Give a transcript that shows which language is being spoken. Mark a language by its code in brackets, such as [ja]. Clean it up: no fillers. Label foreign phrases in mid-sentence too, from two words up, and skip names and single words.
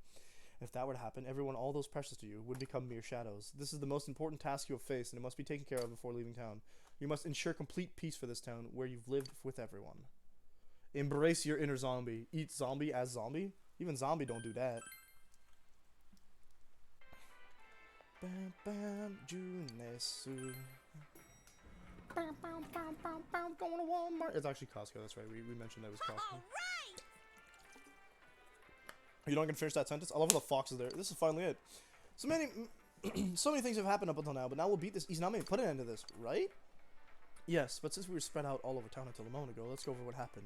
[en] If that were to happen, everyone, all those precious to you, would become mere shadows. This is the most important task you have faced, and it must be taken care of before leaving town. You must ensure complete peace for this town, where you've lived with everyone. Embrace your inner zombie. Eat zombie as zombie? Even zombie don't do that. Bam bam Junesu. Bam bam bam bam bam going to Walmart. It's actually Costco, that's right. We mentioned that was Costco. Alright! You don't gonna finish that sentence? I love how the fox is there. This is finally it. So many so many things have happened up until now, but now we'll beat this Izanami and put an end to this, right? Yes, but since we were spread out all over town until a moment ago, let's go over what happened.